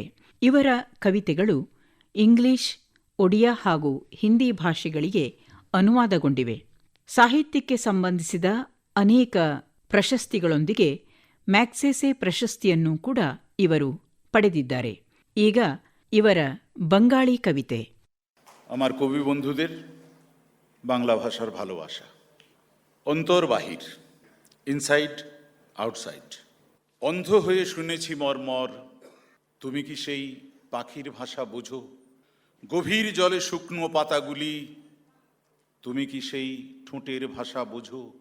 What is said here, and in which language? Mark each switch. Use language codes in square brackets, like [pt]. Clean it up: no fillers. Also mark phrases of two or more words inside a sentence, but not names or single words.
[kn] ಇವರ ಕವಿತೆಗಳು ಇಂಗ್ಲಿಷ್, ಒಡಿಯಾ ಹಾಗೂ ಹಿಂದಿ ಭಾಷೆಗಳಿಗೆ ಅನುವಾದಗೊಂಡಿವೆ. ಸಾಹಿತ್ಯಕ್ಕೆ ಸಂಬಂಧಿಸಿದ ಅನೇಕ ಪ್ರಶಸ್ತಿಗಳೊಂದಿಗೆ ಮ್ಯಾಗ್ಸೆಸೆ ಪ್ರಶಸ್ತಿಯನ್ನು ಕೂಡ ಇವರು ಪಡೆದಿದ್ದಾರೆ. ಈಗ ಇವರ ಬಂಗಾಳಿ ಕವಿತೆ. [bn] আমার কবি বন্ধুদের বাংলা ভাষার ভালোবাসা। অন্তর বাহির, [en] inside outside. [bn] অন্ধ হয়ে শুনেছি মর্মর, তুমি কি সেই পাখির ভাষা বোঝো? গভীর জলে শুকনো পাতাগুলি, তুমি কি সেই ঠোঁটের ভাষা বোঝো?